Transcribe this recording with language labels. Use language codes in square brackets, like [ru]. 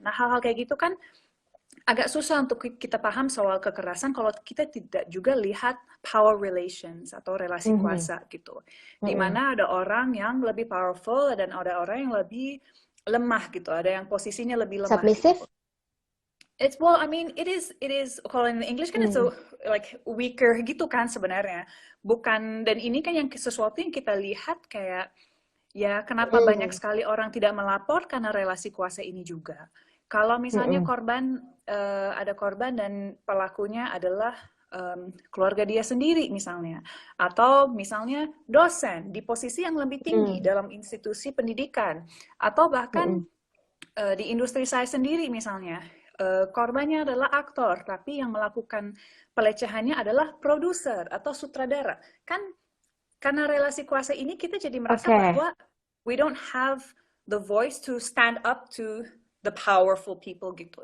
[id] Nah, hal-hal kayak gitu kan agak susah untuk kita paham soal kekerasan kalau kita tidak juga lihat power relations atau relasi Mhm. kuasa gitu. Di Mm-mm. mana ada orang yang lebih powerful dan ada orang yang lebih lemah gitu, ada yang posisinya lebih lemah gitu. [en] Submissive? It's well, I mean, it is [id] kalau [en] in English [id] kan [en] it's Hmm. so like weaker [id] gitu kan sebenarnya. Bukan, dan ini kan yang sesuatu yang kita lihat kayak ya kenapa banyak Mm. sekali orang tidak melapor karena relasi kuasa ini juga. Kalau misalnya Mm-mm. korban ada korban dan pelakunya adalah keluarga dia sendiri misalnya, atau misalnya dosen di posisi yang lebih tinggi Mm. dalam institusi pendidikan, atau bahkan Mm-mm. di industri saya sendiri misalnya, korbannya adalah aktor, tapi yang melakukan pelecehannya adalah produser atau sutradara. Kan karena relasi kuasa ini kita jadi merasa Oke. bahwa [en] we don't have the voice to stand up to the powerful people [id] gitu.